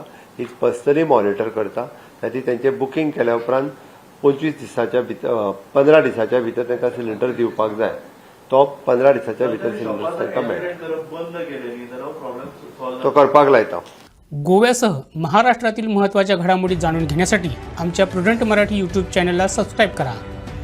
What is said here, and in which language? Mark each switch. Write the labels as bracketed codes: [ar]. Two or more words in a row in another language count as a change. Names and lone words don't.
[en] is personally monitor करता। [kok] खातीर तेंचें बुकींग केल्या उपरांत 25 दिसाच्या भितर 15 दिसाच्या भितर तांकां सिलिंडर दिवपाक जाय। तो 15 दिसाच्या भितर सिलिंडर तांकां मेळटा तो करपाक लायता। [mr] गोव्यासह महाराष्ट्रातील महत्त्वाच्या घडामोडी जाणून घेण्यासाठी आमच्या प्रुडंट मराठी यूट्यूब चॅनलला सबस्क्राईब करा।